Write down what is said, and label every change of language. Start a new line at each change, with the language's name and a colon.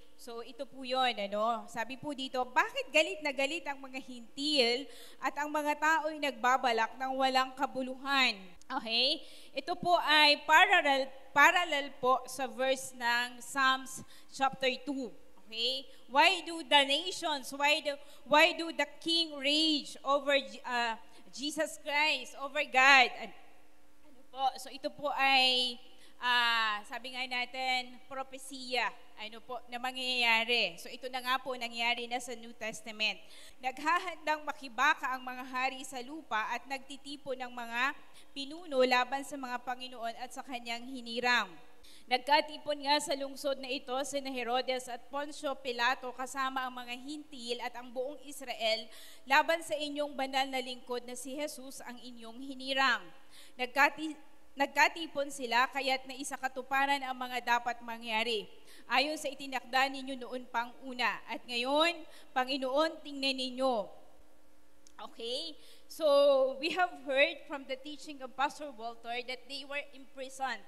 Filipino: So ito po yun, Sabi po dito, bakit galit na galit ang mga hintil at ang mga tao'y nagbabalak ng walang kabuluhan? Okay? Ito po ay parallel po sa verse ng Psalms chapter 2.
English: Okay? Why do the nations, why do the king rage over Jesus Christ, over God?
Filipino: Ano po? So ito po ay sabi nga natin, propesiya, na mangyayari. So ito na nga po nangyari na sa New Testament. Naghahandang makibaka ang mga hari sa lupa at nagtitipo ng mga pinuno laban sa mga Panginoon at sa kanyang hinirang. Nagkatipon nga sa lungsod na ito sina Herodes at Poncio Pilato kasama ang mga hintil at ang buong Israel laban sa inyong banal na lingkod na si Jesus ang inyong hinirang. Nagkatipon sila kaya't naisa katuparan ang mga dapat mangyari ayon sa itinakda ninyo noon pang una. At ngayon, Panginoon, tingnan ninyo. Okay?
English: So, we have heard from the teaching of Pastor Walter that they were imprisoned.